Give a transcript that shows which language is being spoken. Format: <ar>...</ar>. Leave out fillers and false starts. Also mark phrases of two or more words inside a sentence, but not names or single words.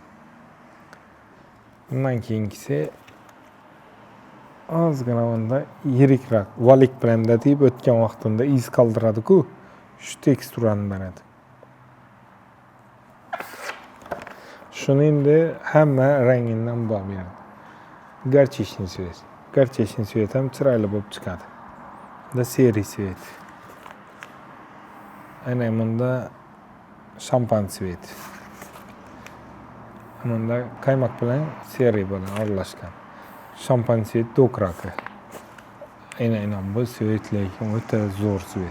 <uz>Bundan keyingisi ozgina onda yirikroq valik bilan deb o'tgan vaqtimda iz qoldiradi-ku, shu teksturani beradi. Shuni endi hamma rangidan bor beradi.</uz> <ru>Горчичный цвет. Горчичный цвет</ru> <uz>ham chiroyli bo'lib chiqadi. Bunda seriy цвет. Ana bunda shampan цвет. Bunda qaymoq bilan seriy bilan aralashgan. Shampan цвет do'kraqi. Aynan bu цвет lekin o'ta zo'r цвет.</uz>